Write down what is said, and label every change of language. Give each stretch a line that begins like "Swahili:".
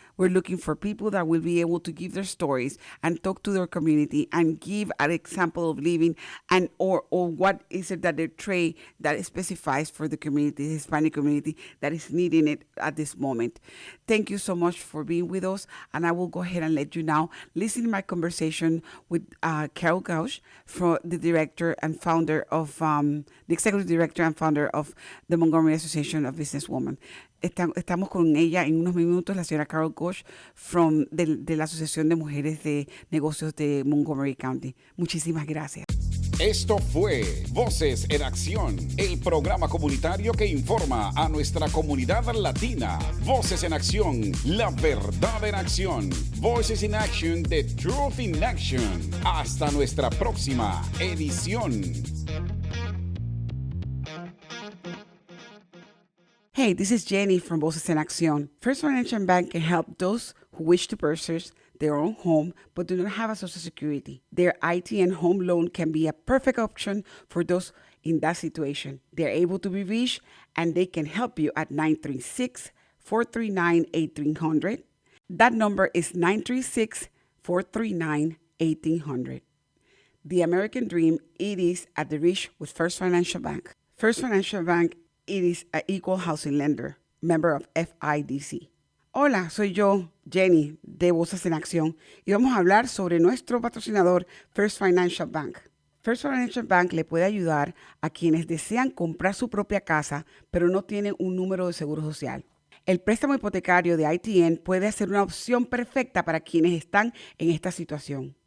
English: We're looking for people that will be able to give their stories and talk to their community and give an example of living and or what is it that they trade that specifies for the community, the Hispanic community that is needing it at this moment. Thank you so much for being with us, and I will go ahead and let you now listen to my conversation with Carol Gooch, the director and founder of the executive director and founder of the Montgomery Association of Businesswomen.
Spanish: Estamos con ella en unos minutos, la señora Carol Gooch de la Asociación de Mujeres de Negocios de Montgomery County. Muchísimas gracias. Esto fue Voces en Acción, el programa comunitario que informa a nuestra comunidad latina. Voces en Acción, la verdad en acción.
English: Voices in Action, the truth in action.
Spanish: Hasta nuestra próxima edición.
English: Hey, this is Jenny from Voces en Accion. First Financial Bank can help those who wish to purchase their own home but do not have a Social Security. Their ITN home loan can be a perfect option for those in that situation. They're able to be reached and they can help you at 936-439-1800. That number is 936-439-1800. The American Dream, it is at the reach with First Financial Bank. First Financial Bank, it is an equal housing lender, member of FIDC.
Spanish: Hola, soy yo, Jenny, de Voces en Acción, y vamos a hablar sobre nuestro patrocinador First Financial Bank. First Financial Bank le puede ayudar a quienes desean comprar su propia casa, pero no tienen un número de seguro social. El préstamo hipotecario de ITN puede ser una opción perfecta para quienes están en esta situación.